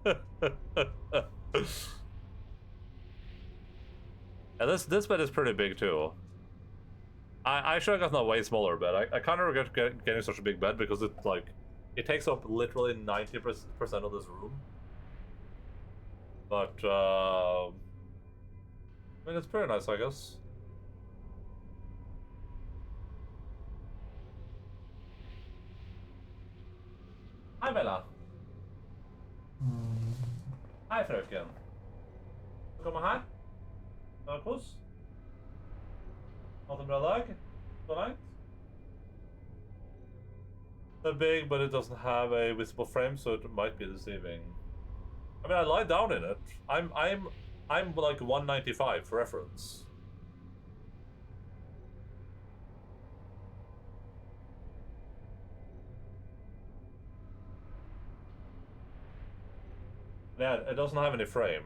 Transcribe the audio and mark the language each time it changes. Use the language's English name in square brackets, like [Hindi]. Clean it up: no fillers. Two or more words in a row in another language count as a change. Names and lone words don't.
[English] Yeah, this bed is pretty big too. I should have gotten a way smaller bed. I kind of regret getting such a big bed because it takes up literally 90% of this room. But I mean, it's pretty nice, I guess. [Norwegian] Hei, Bella. Hei, frøken. Du kommer her? Har du kos? Hatt en bra dag? Så langt? [English] They're big, but it doesn't have a visible frame, so it might be deceiving. I mean, I lie down in it. I'm like 195 for reference. Yeah, it doesn't have any frame.